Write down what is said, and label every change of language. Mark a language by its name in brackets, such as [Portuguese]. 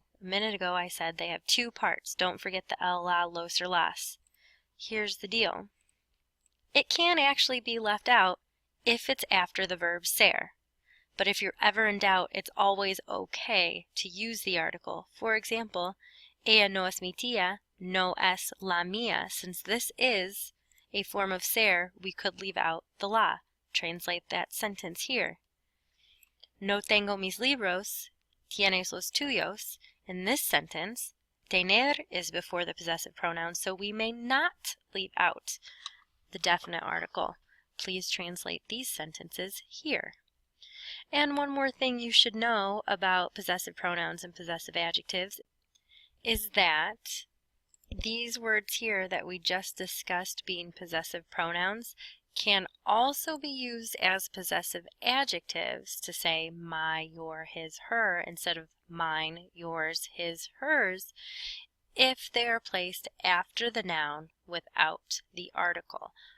[English] A minute ago I said they have two parts. Don't forget the el, la, los, or las. Here's the deal. It can actually be left out if it's after the verb ser. But if you're ever in doubt, it's always okay to use the article. For example, [Spanish] ella no es mi tía, no es la mía. [English] Since this is a form of ser, we could leave out the la. Translate that sentence here. [Spanish] No tengo mis libros, tienes los tuyos. [English] In this sentence, tener is before the possessive pronoun, so we may not leave out the definite article. Please translate these sentences here. And one more thing you should know about possessive pronouns and possessive adjectives is that these words here that we just discussed being possessive pronouns can also be used as possessive adjectives to say my, your, his, her instead of mine, yours, his, hers if they are placed after the noun without the article.